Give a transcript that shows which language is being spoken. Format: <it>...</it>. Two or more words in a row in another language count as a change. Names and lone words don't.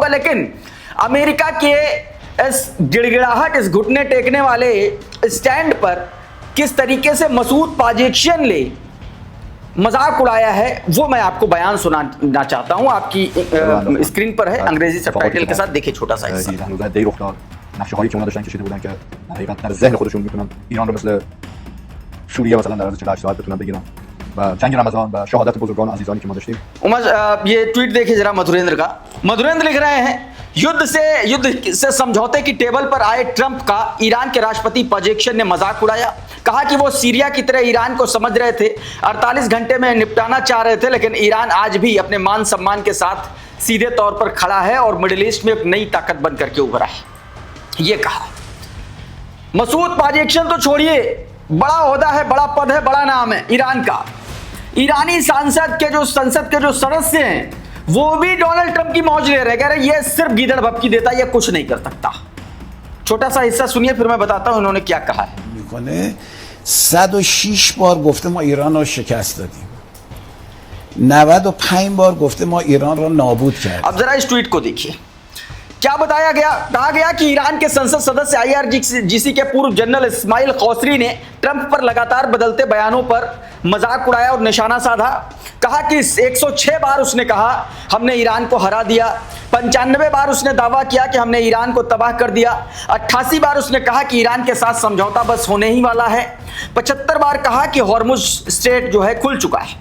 <hi>लेकिन अमेरिका के इस गिड़गिड़ाहट, इस घुटने टेकने वाले स्टैंड पर किस तरीके से मसूद पाजेक्शियन ने मजाक उड़ाया है, वो मैं आपको बयान सुनाना चाहता हूं। आपकी स्क्रीन पर है, अंग्रेजी सबटाइटल के साथ, देखिए छोटा सा हिस्सा।</hi> <fa>نقشه‌هایی که اونا داشتن کشیده بودن که در حقیقت در ذهن خودشون میتونن ایران رو مثل سوریه مثلا در عرض 48 ساعت بتونن بگیرن و جنگ رمضان و شهادت بزرگان و عزیزانی که ما داشتیم.</fa> <hi>ये ट्वीट देखिए जरा मधुरेंद्र का। मधुरेंद्र लिख रहे हैं, युद्ध से समझौते की टेबल पर आए ट्रंप का ईरान के राष्ट्रपति पाजेक्शियन ने मजाक उड़ाया। कहा कि वो सीरिया की तरह ईरान को समझ रहे थे, 48 घंटे में निपटाना चाह रहे थे, लेकिन ईरान आज भी अपने मान सम्मान के साथ सीधे तौर पर खड़ा है और मिडिल ईस्ट में एक नई ताकत बन करके उभरा है, ये कहा। मसूद पाजेक्शियन तो छोड़िए, बड़ा ओहदा है, बड़ा पद है, बड़ा नाम है ईरान का। ईरानी संसद के जो सदस्य हैं वो भी डोनाल्ड ट्रंप की मौज ले रहे, कह रहे ये सिर्फ गीदड़ भपकी देता, ये कुछ नहीं कर सकता। छोटा सा हिस्सा सुनिए, फिर मैं बताता हूं इन्होंने क्या कहा है।</hi> <fa>106 بار گفته ما ایران رو شکست دادیم، 95 بار گفته ما ایران رو نابود کردیم।</fa> <hi>अब जरा इस ट्वीट को देखिए, क्या बताया गया। कहा गया कि ईरान के संसद सदस्य IRGC के पूर्व जनरल इस्माइल खौसरी ने ट्रंप पर लगातार बदलते बयानों पर मजाक उड़ाया और निशाना साधा। कहा कि 106 बार उसने कहा हमने ईरान को हरा दिया, 95 बार उसने दावा किया कि हमने ईरान को तबाह कर दिया, 88 बार उसने कहा कि ईरान के साथ समझौता बस होने ही वाला है, 75 बार कहा कि हॉर्मुज स्ट्रेट जो है खुल चुका है।</hi>